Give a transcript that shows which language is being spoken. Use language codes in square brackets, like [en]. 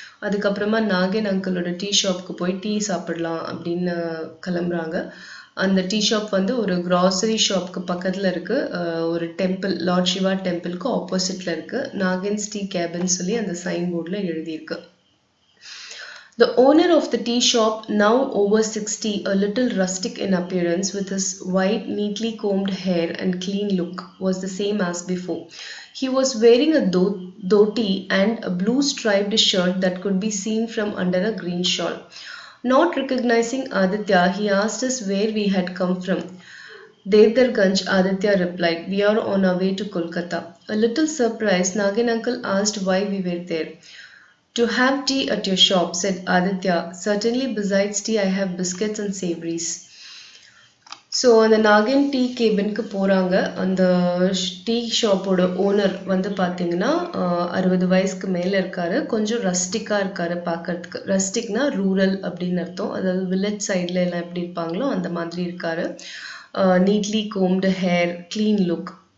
[ta] அதுக்கப்புறமா நாகின் அங்கிளோட டீ ஷாப்புக்கு போய் டீ சாப்பிடலாம் அப்படின்னு கிளம்புறாங்க. அந்த டீ ஷாப் வந்து ஒரு கிராசரி ஷாப்க்கு பக்கத்தில் இருக்குது. ஒரு டெம்பிள், லார்ட் சிவா டெம்பிளுக்கு ஆப்போசிட்டில் இருக்குது. நாகின்ஸ் டீ கேபின் சொல்லி அந்த சைன் போர்டில் எழுதியிருக்கு. [en] The owner of the tea shop, now over 60, a little rustic in appearance with his white, neatly combed hair and clean look, was the same as before. He was wearing a dhoti and a blue striped shirt that could be seen from under a green shawl. Not recognizing Aditya, he asked us where we had come from. Devdarganj, Aditya replied. We are on our way to Kolkata. A little surprised, Nagin uncle asked why we were there. To have tea at your shop, said Aditya. Certainly, besides tea, I have biscuits and savories. [ta] So அந்த நாகின் tea கேபினுக்கு போகிறாங்க. அந்த tea ஷாப்போட owner வந்து பார்த்தீங்கன்னா 60 வயசுக்கு மேலே இருக்காரு. கொஞ்சம் ரஸ்டிக்காக இருக்காரு பார்க்கறதுக்கு. ரஸ்டிக்னா ரூரல் அப்படின்னு அர்த்தம். அதாவது வில்லேஜ் சைடில் எல்லாம் எப்படி இருப்பாங்களோ அந்த மாதிரி இருக்காரு. [en] Neatly combed hair, clean look.